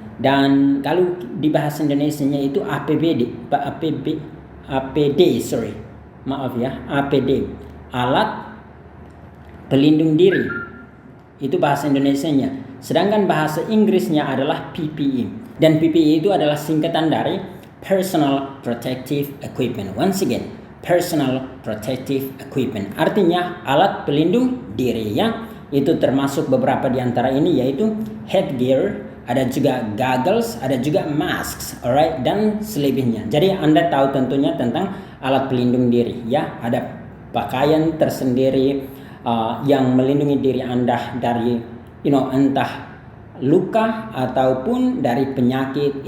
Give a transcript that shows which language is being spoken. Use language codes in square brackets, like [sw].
[id] Dan kalau di bahasa Indonesianya itu APD, alat pelindung diri. Itu bahasa Indonesianya. Sedangkan bahasa Inggrisnya adalah PPE. Dan PPE itu adalah singkatan dari Personal Protective Equipment. [en] Once again, Personal Protective Equipment. [id] Artinya alat pelindung diri ya. Itu termasuk beberapa di antara ini, yaitu headgear, ada juga goggles, ada juga masks, alright, dan selebihnya. Jadi Anda tahu tentunya tentang alat pelindung diri ya. Ada pakaian tersendiri yang melindungi diri Anda dari entah luka ataupun dari penyakit.